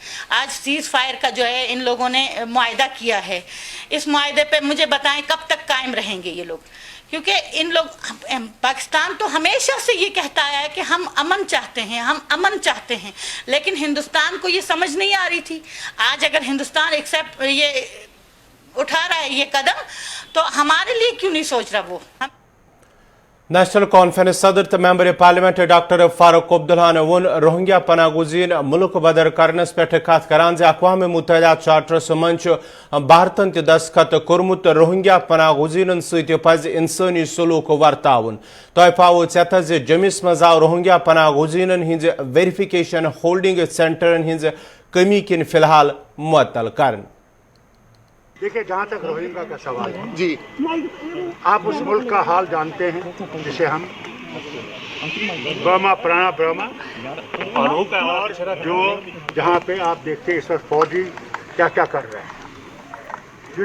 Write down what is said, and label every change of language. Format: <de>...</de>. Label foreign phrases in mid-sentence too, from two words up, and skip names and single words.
<ur>آج سیز فائر کا جو ہے ان لوگوں نے معاہدہ کیا ہے، اس معاہدے پہ مجھے بتائیں کب تک قائم رہیں گے یہ لوگ، کیونکہ ان لوگ پاکستان تو ہمیشہ سے یہ کہتا آیا ہے کہ ہم امن چاہتے ہیں، ہم امن چاہتے ہیں، لیکن ہندوستان کو یہ سمجھ نہیں آ رہی تھی. آج اگر ہندوستان ایکسیپٹ یہ اٹھا رہا ہے یہ قدم، تو ہمارے لیے کیوں نہیں سوچ رہا وہ?</ur> <ks>नेशनल कॉन्फ्रेंस सदर तो</ks> <en>member parliament</en> <ks>डॉक्टर फारूक अब्दुल्ला वोन रोहिंग्या पनाह गुजीन मुल्क बदर करनस पे कत करान अक़वाम मुत्तहिदा चार्टरस मंच भारतन दस्तखत कोर्मुत रोहिंग्या पनाह गुजीन सत पज इंसानी सलूक वर्तावन तह पावो चेत जमिस मज आव रोहिंग्या पनाह गुजीन हिंज</ks> <en>verification holding</en> <ks>सेंटरन हिंज कमी किन फिलहाल मुअत्तल करन।</ks> <ur>دیکھیے، جہاں تک روہنگیا کا سوال ہے جی، آپ اس ملک کا حال جانتے ہیں جسے ہم برما پرانا برما اور جو جہاں پہ آپ دیکھتے ہیں اس وقت فوجی کیا کیا کر رہے ہیں.</ur>